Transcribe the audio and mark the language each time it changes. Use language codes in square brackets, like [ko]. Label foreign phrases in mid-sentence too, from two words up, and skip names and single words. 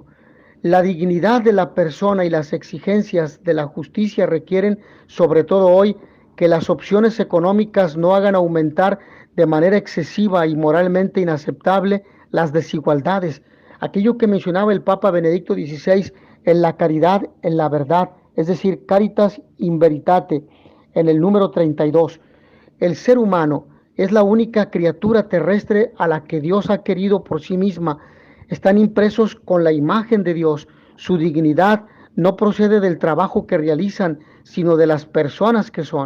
[es] La dignidad de la persona y las exigencias de la justicia requieren, sobre todo hoy, que las opciones económicas no hagan aumentar de manera excesiva y moralmente inaceptable las desigualdades, aquello que mencionaba el Papa Benedicto XVI, en la caridad, en la verdad, es decir, [la] caritas in veritate, [es] en el número 32. El ser humano es la única criatura terrestre a la que Dios ha querido por sí misma. Están impresos con la imagen de Dios. Su dignidad no procede del trabajo que realizan, sino de las personas que son.